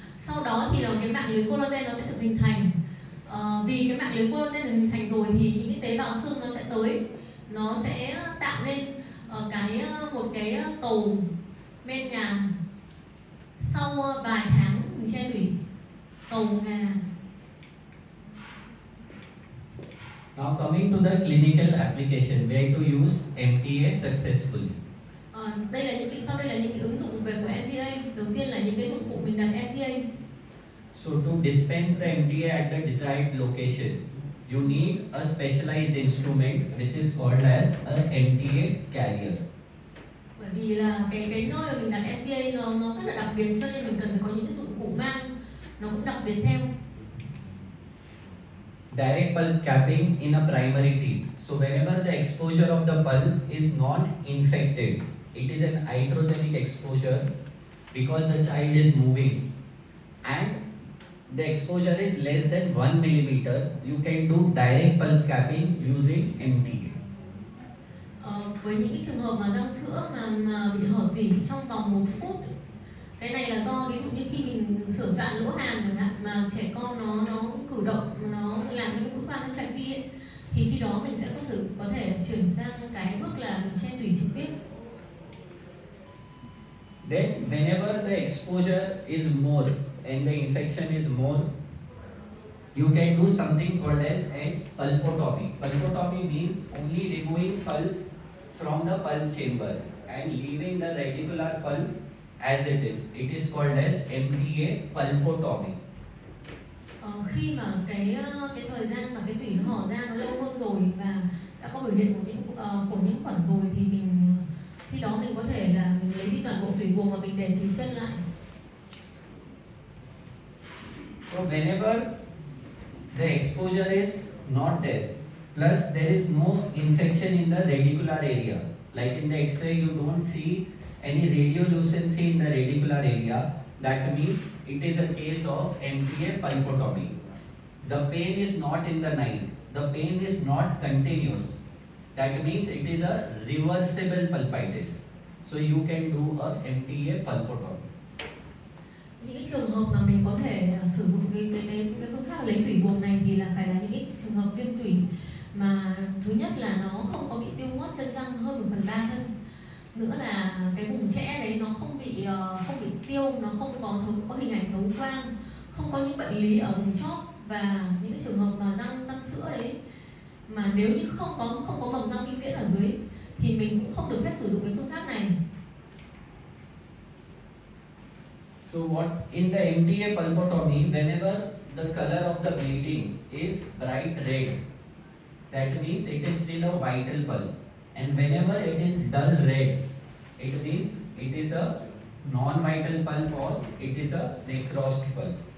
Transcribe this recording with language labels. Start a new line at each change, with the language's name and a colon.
Vietnamese: Sau đó thì là cái mạng lưới collagen nó sẽ được hình thành. Vì cái mạng lưới collagen được hình thành rồi thì những cái tế bào xương nó sẽ tới, nó sẽ tạo nên một cái cầu men nhàn. Sau vài tháng mình che tủy, cầu ngà.
English: Now coming to the clinical application, where to use MTA successfully.
Vietnamese: Sau đây là những cái ứng dụng về của MTA. Đầu tiên là những cái dụng cụ mình đặt MTA.
English: So to dispense the MTA at the desired location, you need a specialized instrument which is called as a MTA carrier.
Vietnamese: Bởi vì là cái nơi mà mình đặt MTA nó rất là đặc biệt, cho nên mình cần phải có những cái dụng cụ mang nó cũng đặc biệt theo.
English: Direct pulp capping in a primary teeth. So whenever the exposure of the pulp is non-infected, it is an iatrogenic exposure because the child is moving, and the exposure is less than 1 millimeter, you can do direct pulp capping using MTA.
Vietnamese: Với những cái trường hợp mà răng sữa mà bị hở tủy trong vòng 1 phút, cái này là do ví dụ như khi mình sửa soạn lỗ hàm chẳng hạn, mà trẻ con nó cử động, nó làm những cái mũi khoan nó chạy đi ấy, thì khi đó mình sẽ có thể chuyển sang cái bước là mình che tủy trực tiếp.
English: Then whenever the exposure is more and the infection is more, you can do something called as a pulpotomy. Pulpotomy means only removing pulp from the pulp chamber and leaving the radicular pulp as it is. It is called as MTA pulpotomy.
Vietnamese: Khi mà cái thời gian mà cái tủy nó hở ra nó lâu hơn rồi và đã có biểu hiện của nhiễm khuẩn rồi, thì khi đó mình có thể là mình lấy đi toàn bộ tủy buồng và mình để tủy chân lại.
English: So whenever the exposure is not there, plus there is no infection in the radicular area, like in the X-ray you don't see any radiolucency in the radicular area, that means it is a case of MTA pulpotomy. The pain is not in the night, the pain is not continuous, that means it is a reversible pulpitis, so you can do a MTA pulpotomy.
Vietnamese: Những cái trường hợp mà mình có thể sử dụng cái phương pháp lấy tủy buồng này thì là phải là những cái trường hợp viêm tủy mà thứ nhất là nó không có bị tiêu mót chân răng hơn 1/3 thân, nữa là cái vùng chẽ đấy nó không bị tiêu, nó không có hình ảnh thấu quang, không có những bệnh lý ở vùng chóp, và những cái trường hợp mà răng sữa đấy mà nếu như không có mầm răng vĩnh viễn ở dưới thì mình cũng không được phép sử dụng cái phương pháp này.
English: So what in the MTA pulpotomy, whenever the color of the bleeding is bright red, that means it is still a vital pulp, and whenever it is dull red, it means it is a non-vital pulp or it is a necrosed pulp.